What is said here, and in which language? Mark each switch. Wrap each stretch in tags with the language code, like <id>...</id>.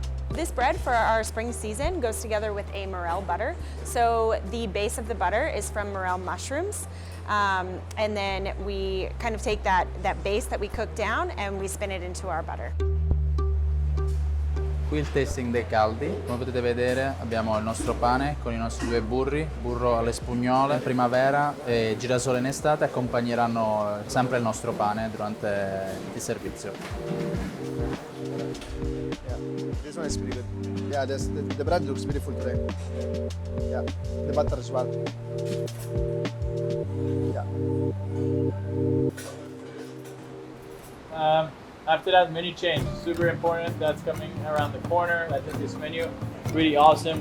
<en>This bread for our spring season goes together with a morel butter. So the base of the butter is from morel mushrooms. And then we kind of take that base that we cook down and we spin it into our butter.</en> <it>Qui il tasting dei caldi, come potete vedere abbiamo il nostro pane con i nostri 2 burri, burro alle spugnole in primavera e girasole in estate, accompagneranno sempre il nostro pane durante il servizio.</it> <en>This one is pretty good. Yeah, the bread looks beautiful today. Yeah, the butter as well. Yeah. After that, menu change, super important. That's coming around the corner. I think this menu really awesome.</en>